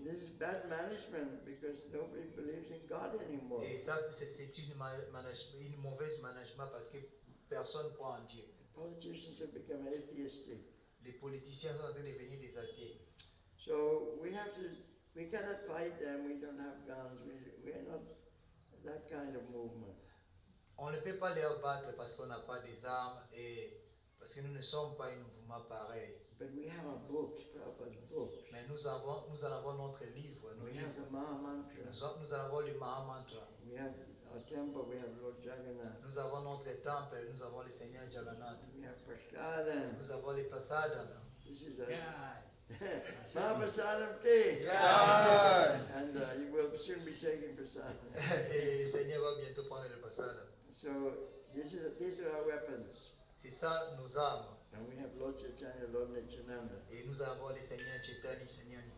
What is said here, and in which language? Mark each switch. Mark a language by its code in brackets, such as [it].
[en] This is bad management because nobody believes in God anymore. [fr] Et ça, c'est une mauvaise management parce que personne ne croit en Dieu. [en] Politicians have become atheistic. [fr] Les politiciens sont en train de devenir des athées. [en] So we cannot fight them. We don't have guns. We are not that kind of movement. [fr] On ne peut pas les battre parce qu'on n'a pas des armes et parce que nous ne sommes pas un mouvement pareil. [en] But we have our books, Prabhupada's books. [fr] Mais nous en avons notre livre, nos [en] We have [fr] livres. [en] the Maha Mantra. [fr] Nous avons le Mahamantra. [en] We have our temple. We have Lord Jagannath. [fr] Nous avons notre temple, nous avons le Seigneur Jagannath. [en] We have Prasadam. [fr] Nous avons les prasadam. [en] This is a Yeah. Mahaprasadam Tea. Jai. And you will soon be taking prasadam. [fr] Et le Seigneur va bientôt prendre le prasadam. [en] So these are our weapons. [fr] C'est ça nos armes. [en] And we have Lord Chaitanya, Lord Nityananda. [fr] Et nous avons le Seigneur Chaitanya, Seigneur